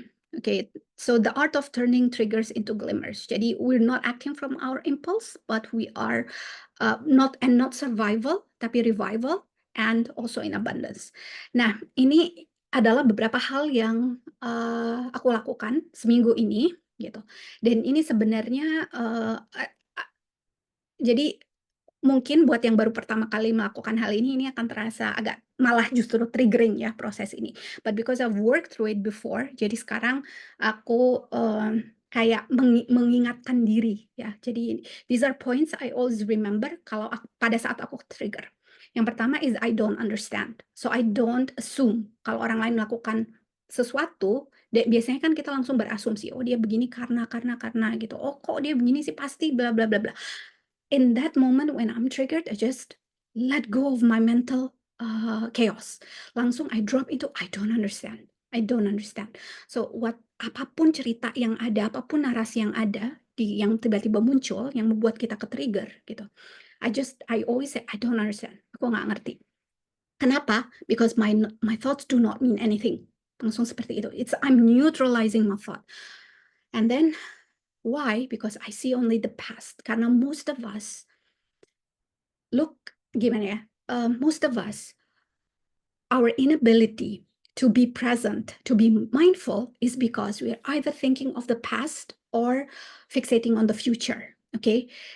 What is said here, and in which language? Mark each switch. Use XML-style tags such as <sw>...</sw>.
<en>Okay, so the art of turning triggers into glimmers. Jadi we're not acting from our impulse, but we are not survival, tapi revival and also in abundance.</en> <id>Nah, ini adalah beberapa hal yang aku lakukan seminggu ini gitu. Dan ini sebenarnya jadi mungkin buat yang baru pertama kali melakukan hal ini akan terasa agak malah justru triggering ya proses ini.</id> <en>But because I've worked through it before,</en> <id>jadi sekarang aku, kayak mengingatkan diri ya.</id> <en>Jadi these are points I always remember</en> <id>kalau pada saat aku trigger. Yang pertama</id> <en>is I don't understand. So I don't assume</en> <id>kalau orang lain melakukan sesuatu, biasanya kan kita langsung berasumsi, "Oh dia begini karena," gitu. "Oh kok dia begini sih pasti bla bla bla bla."</id> <en>In that moment when I'm triggered, I just let go of my mental chaos. Langsung I drop into I don't understand. I don't understand.</en> <id>So apapun cerita yang ada, apapun narasi yang ada yang tiba-tiba muncul yang membuat kita ke-trigger gitu.</id> <en>I always say I don't understand.</en> <id>Aku nggak ngerti. Kenapa?</id> <en>Because my thoughts do not mean anything.</en> <id>Langsung seperti itu.</id> <en>I'm neutralizing my thought. And then why? Because I see only the past.</en> <id>Karena</id> <en>most of us</en> <id>gimana ya,</id> <en>most of us, our inability to be present, to be mindful is because we're either thinking of the past or fixating on the future, okay?</en>